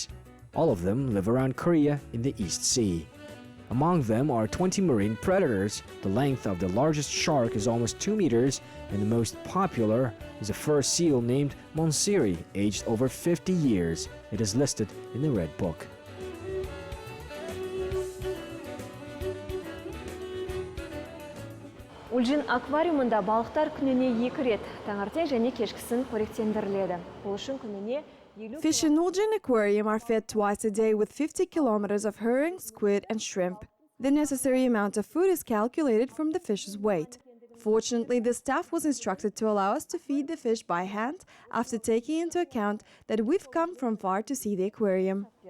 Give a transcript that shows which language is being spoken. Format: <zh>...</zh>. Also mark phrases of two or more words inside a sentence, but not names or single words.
<en>All of them live around Korea in the East Sea. Among them are 20 marine predators. The length of the largest shark is almost 2 meters, and the most popular is a fur seal named Monsiri, aged over 50 years. It is listed in the Red Book.</en> <kk>Ульжин аквариумында балықтар күніне 2 рет, таңертең және кешкісін қоректендіріледі. Бұл үшін күніне</kk> <en>Fish in Uljin Aquarium are fed twice a day with 50 kilometers of herring, squid, and shrimp. The necessary amount of food is calculated from the fish's weight. Fortunately, the staff was instructed to allow us to feed the fish by hand after taking into account that we've come from far to see the aquarium.</en>